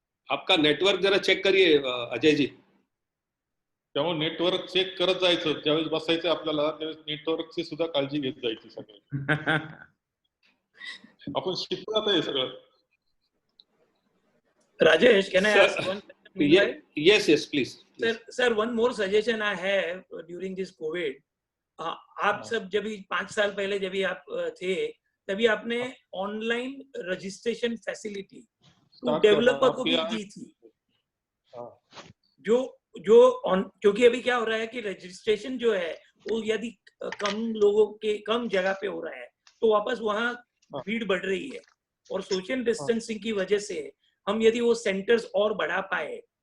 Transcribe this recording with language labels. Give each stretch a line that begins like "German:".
Hindi: आपका नेटवर्क जरा चेक करिए अजय जी.
Marathi: त्यामुळे नेटवर्क चेक करत जायचं, ज्यावेळेस बसायचं आपल्याला त्यावेळेस नेटवर्कची सुद्धा काळजी घेत जायची सगळं. आपण शिकू आता हे सगळं.
English: Rajesh, can I ask one question? Yes, yes, please. Sir, one more suggestion I have during this COVID.
Hindi: आप सब जब 5 साल पहले जब आप थे तभी आपने ऑनलाइन रजिस्ट्रेशन फैसिलिटी डेवलपर को भी दी थी. क्योंकि अभी क्या हो रहा है कि रजिस्ट्रेशन जो है वो यदि कम जगह पे हो रहा है तो वापस वहाँ भीड़ बढ़ रही है और सोशल डिस्टेंसिंग की वजह से हम यदि वो सेंटर्स और बढ़ा पाए